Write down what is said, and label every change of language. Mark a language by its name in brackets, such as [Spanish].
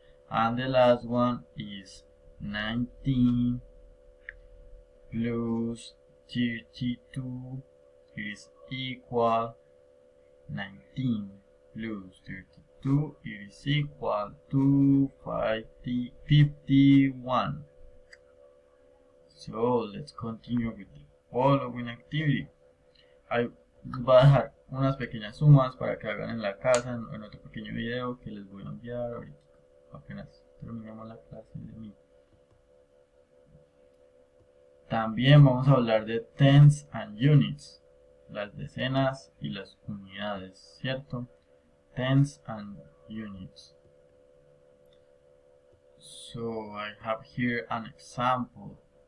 [English] And the last one is 19 plus 32 is equal 19 plus 32 is equal to 51. So let's continue with the following activity. [Spanish] Les voy a dejar unas pequeñas sumas para que hagan en la casa en otro pequeño video que les voy a enviar ahorita apenas terminemos la clase de mí. También vamos a hablar de [English] tens and units, [Spanish] las decenas y las unidades, ¿cierto? [English] Tens and units. So I have here an example.